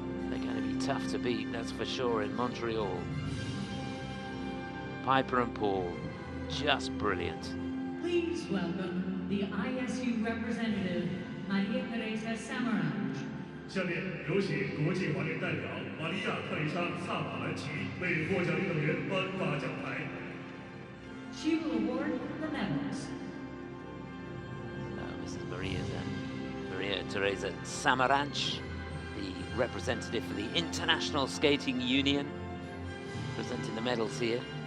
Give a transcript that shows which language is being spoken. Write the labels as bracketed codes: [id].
[en] They're going to be tough to beat, that's for sure, in Montreal. Piper and Paul, just brilliant. Please welcome the ISU representative, Maria Teresa Samaranch. [zh] 下面有请国际滑联代表玛利亚·特蕾莎·萨马兰奇为获奖运动员颁发奖牌。 [en] She will award the medals. Mrs. Maria Teresa Samaranch, the representative for the International Skating Union, presenting the medals here.